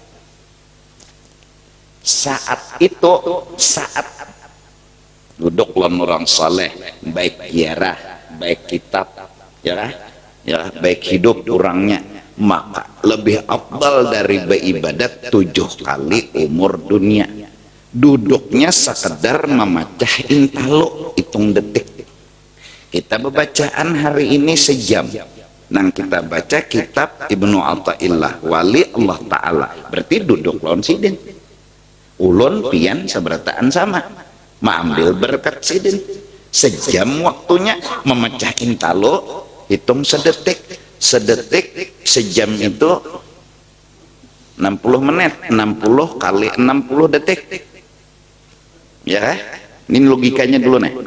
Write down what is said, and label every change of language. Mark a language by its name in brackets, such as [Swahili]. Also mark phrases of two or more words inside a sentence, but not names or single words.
[Banjar] Saat itu, saat duduk lawan orang saleh, baik ziarah, baik kitab, ya baik hidup orangnya, maka lebih afdal dari beribadat 7 kali umur dunia. Duduknya sekedar memecah intalo, hitung detik. Kita bacaan hari ini sejam, nang kita baca kitab Ibnu Athaillah Wali Allah Ta'ala, berarti duduk lawan sidin ulun pian seberataan sama, mengambil berkat sidin sejam waktunya, memecah intalo, hitung sedetik, sejam itu 60 menit, 60 kali 60 detik ya, ini logikanya dulu nih.